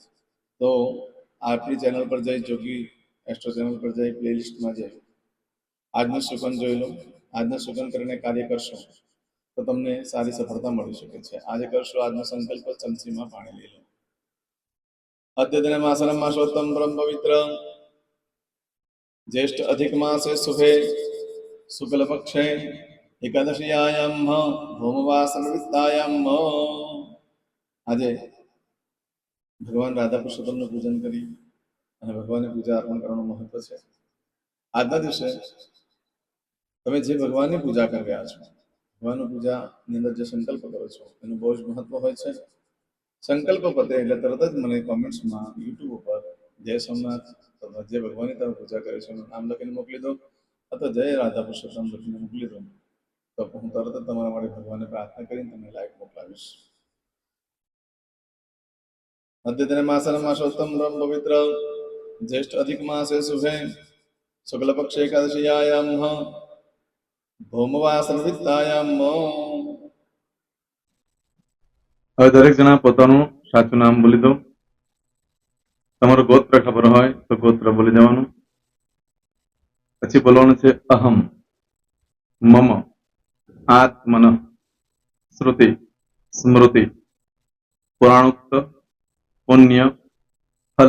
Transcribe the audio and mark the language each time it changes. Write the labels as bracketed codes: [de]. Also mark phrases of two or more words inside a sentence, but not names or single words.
[gu] તો આપણી ચેનલ પર જઈ, જોગી એસ્ટ્રો ચેનલ પર જઈ પ્લેલિસ્ટમાં જઈ આજનું શુકન જોઈ લો। આજનું શુકન કરીને કાર્ય કરશો તો તમને સારી સફળતા મળી શકે છે। આજે કરશો આજનો સંકલ્પ, ચમચીમાં પાણી લઈ લો। [sa] અદ્યતન માસનમ માસોત્તમ બ્રહ્મ પવિત્ર ज्येष्ठ अधिक मासे शुभे शुक्ल पक्षे एकादशीयायाम भौमवासन विद्यायाम [gu] આજે ભગવાન રાધા પુરુષોત્તમનું પૂજન કરી અને ભગવાનને પૂજા અર્પણ કરવાનું મહત્વ છે। આજના દિવસે તમે જે ભગવાનની પૂજા કરી રહ્યા છો, ભગવાનની પૂજાની અંદર જે સંકલ્પ કરો છો એનું બહુ જ મહત્વ હોય છે। સંકલ્પ પતે એટલે તરત જ મને કોમેન્ટ્સમાં યુટ્યુબ ઉપર જય સોમનાથ અથવા જે ભગવાનની તમે પૂજા કરે છે એનું નામ લખીને મોકલી દો, અથવા જય રાધા પુરુષોત્તમ લખીને મોકલી દો, તો હું તરત જ તમારા માટે ભગવાનને પ્રાર્થના કરીને તમને લાઈક મોકલાવીશ। [sa] अद्यतन मासन मासोत्तम ब्रह्म पवित्र ज्येष्ठ अधिक मासे शुभे शुक्ल पक्षे एकादशीयायाम भौमवासन विद्यायाम। [gu] હવે દરેક જણા પોતાનું સાચું નામ બોલી દો। તમારું ગોત્ર ખબર હોય તો ગોત્ર બોલી દેવાનું. પછી બોલવાનું છે [sa] અહમ, મમ, આત્મન, શ્રુતિ, સ્મૃતિ, પુરાણોક્ત, પુણ્ય, ફલ,